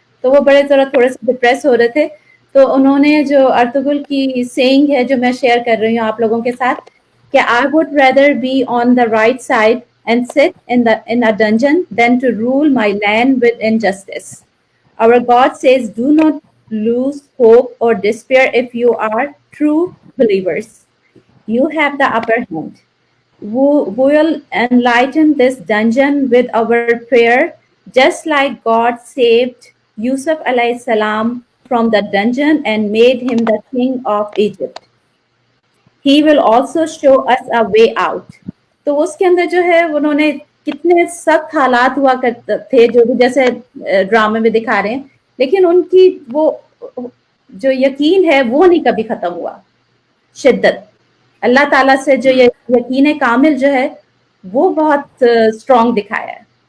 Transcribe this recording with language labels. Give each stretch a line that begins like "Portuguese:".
Urdu: تو وہ بڑے ذرا تھوڑے سے ڈپریس ہو رہے تھے. تو انہوں نے جو ارطغرل کی سیئنگ ہے جو میں شیئر کر رہی ہوں آپ لوگوں کے ساتھ, کہ
English: I would rather be on the right side and sit in a dungeon than to rule my land with injustice. Our God says, do not lose hope or despair if you are true believers. You have the upper hand. We will enlighten this dungeon with our prayer, just like God saved Yusuf alayhi salam from the dungeon and made him the king of Egypt. He will also show us a way out.
Urdu: تو اس کے اندر جو ہے انہوں نے کتنے سخت حالات ہوا کرتے تھے, جو بھی جیسے ڈرامے میں دکھا رہے ہیں, لیکن ان کی وہ جو یقین ہے وہ نہیں کبھی ختم ہوا. شدت اللہ تعالیٰ سے جو یقین کامل جو ہے وہ بہت اسٹرانگ دکھایا ہے.